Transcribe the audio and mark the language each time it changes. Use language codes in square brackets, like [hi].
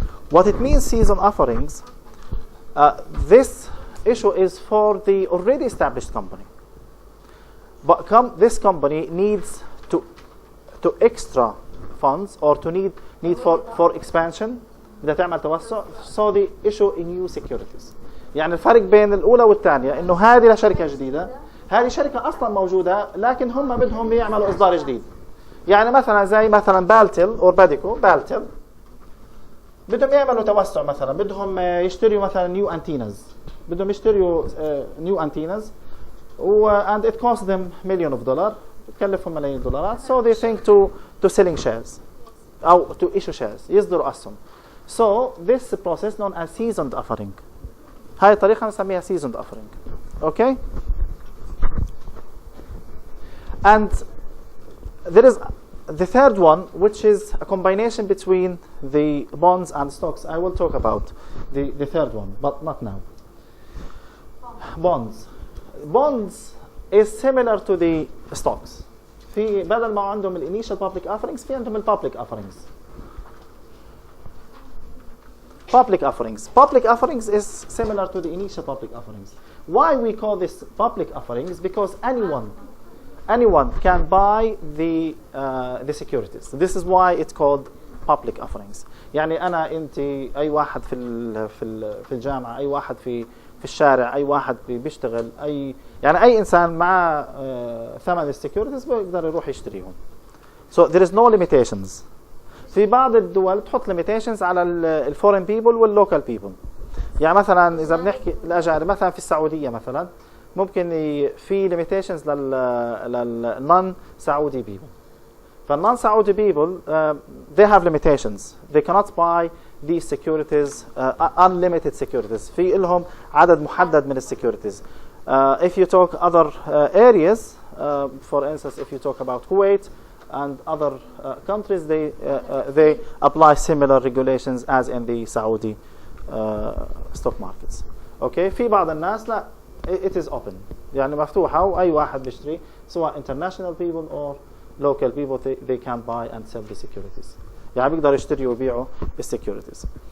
[en] What it means, season offerings, this issue is for the already established company. But this company needs to extra funds or to need for expansion. [ar] بدها تعمل توسع. [en] So they issue a new securities. [ar] يعني الفرق بين الأولى والثانية إنه هذه لشركة جديدة، هذه شركة أصلا موجودة لكن هم بدهم يعملوا إصدار جديد. يعني مثلا زي مثلا بالتل او باديكو. بالتل بدهم يعملوا توسع، مثلا بدهم يشتروا مثلا نيو انتينز، بدهم يشتروا نيو انتينز [en] and it costs them million of dollars، [ar] بتكلفهم ملايين الدولارات. [en] so they think to selling shares أو to issue shares، [ar] يصدروا أسهم. [en] so this process known as seasoned offering. [ar] هاي الطريقة نسميها seasoned offering. [en] okay. and there is the third one, which is a combination between the bonds and stocks. I will talk about the third one, but not now. Bonds is similar to the stocks. [ar] في بدل ما عندهم initial public offerings في عندهم public offerings. [en] Public offerings is similar to the initial public offerings. Why we call this public offerings? Because anyone can buy the securities. This is why it's called public offerings. [ar] يعني أنا أنت أي واحد في الجامعة، أي واحد في الشارع، أي واحد بيشتغل، يعني أي إنسان مع ثمن السكيورتيز بيقدر يروح يشتريهم. [en] So there is no limitations. [ar] في بعض الدول تحط limitations على الفورين بيبل واللوكال بيبل. يعني مثلا إذا بنحكي الأجانب، مثلا في السعودية مثلا ممكن في limitations للنون سعودي بيبل. فالنون سعودي بيبل [en] they have limitations. They cannot buy these securities, unlimited securities. [ar] في لهم عدد محدد من السكيورتيز. [en] If you talk other areas, for instance, if you talk about Kuwait and other countries, they apply similar regulations as in the Saudi stock markets. Okay. [ar] في بعض الناس لا، [en] it is open، [ar] يعني مفتوحة وأي واحد بيشتري، سواء [en] international people or local people, they can buy and sell the securities. [ar] يعني بيقدروا يشتروا ويبيعوا السكيورتيز.